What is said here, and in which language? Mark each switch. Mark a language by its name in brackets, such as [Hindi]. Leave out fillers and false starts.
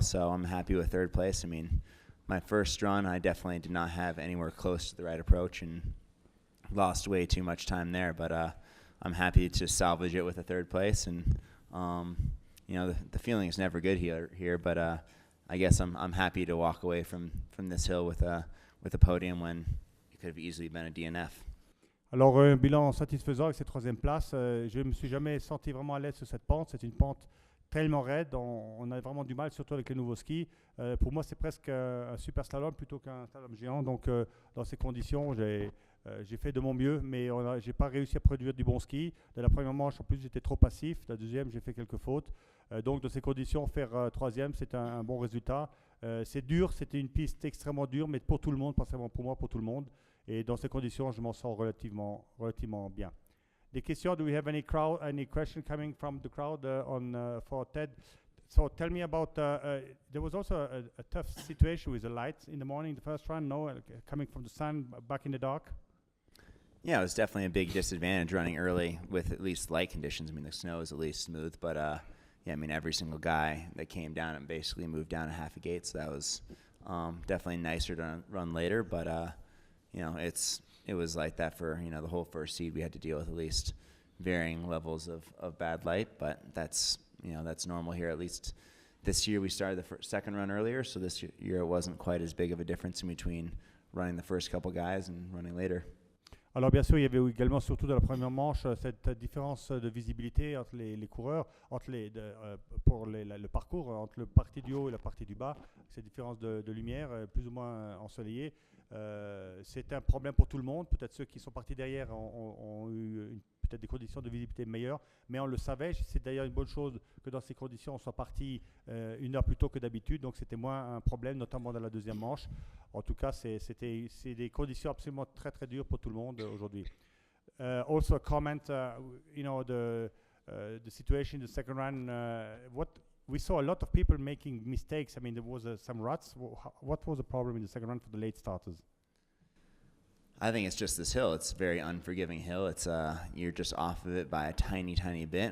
[English] So I'm happy with third place. I mean, my first run, I definitely did not have anywhere close to the right approach and lost way too much time there. But I'm happy to salvage it with a third place. And you know, the feeling is never good here. But I guess I'm happy to walk away from this hill with a podium when it could have easily been a DNF. [French] Alors, un bilan satisfaisant avec cette troisième place. Je ne me suis jamais senti vraiment à l'aise sur cette pente. C'est une pente tellement raide, on a vraiment du mal, surtout avec les nouveaux skis. Pour moi, c'est presque un super slalom plutôt qu'un slalom géant. Donc, dans ces conditions, j'ai fait de mon mieux, mais je n'ai pas réussi à produire du bon ski. De la première manche, en plus, j'étais trop passif. La deuxième, j'ai fait quelques fautes. Donc, dans ces conditions, faire troisième, c'est un bon résultat. C'est dur, c'était une piste extrêmement dure, mais pour tout le monde, pas seulement pour moi, pour tout le monde. Et dans ces conditions, je m'en sors relativement bien. Des questions? [English] Do we have any question coming from the crowd for Ted? So tell me about, there was also a tough situation with the lights in the morning, the first run, no? Coming from the sun, back in the dark? Yeah, it was definitely a big disadvantage running early with at least light conditions. I mean, the snow is at least smooth, but yeah, I mean, every single guy that came down and basically moved down a half a gate, so that was definitely nicer to run later, but you know, it was like that for, you know, the whole first seed. We had to deal with at least varying levels of bad light, but that's, you know, that's normal here. At least this year we started the second run earlier, so this year it wasn't quite as big of a difference in between running the first couple guys and running later. [French] Alors bien sûr, il y avait également, surtout dans la première manche, cette différence de visibilité entre les coureurs, pour le parcours, entre le partie du haut et la partie du bas, cette différence de lumière plus ou moins ensoleillée. C'est un problème pour tout le monde. Peut-être ceux qui sont partis derrière ont eu peut-être des conditions de visibilité meilleures, mais on le savait. C'est d'ailleurs une bonne chose que dans ces conditions, on soit parti une heure plus tôt que d'habitude, donc c'était moins un problème, notamment dans la deuxième manche. En tout cas, c'est des conditions absolument très très dures pour tout le monde aujourd'hui. [English] Also a comment, you know, the situation in the second run, we saw a lot of people making mistakes. I mean, there was some ruts. What was the problem in the second run for the late starters? I think it's just this hill. It's a very unforgiving hill. It's you're just off of it by a tiny, tiny bit.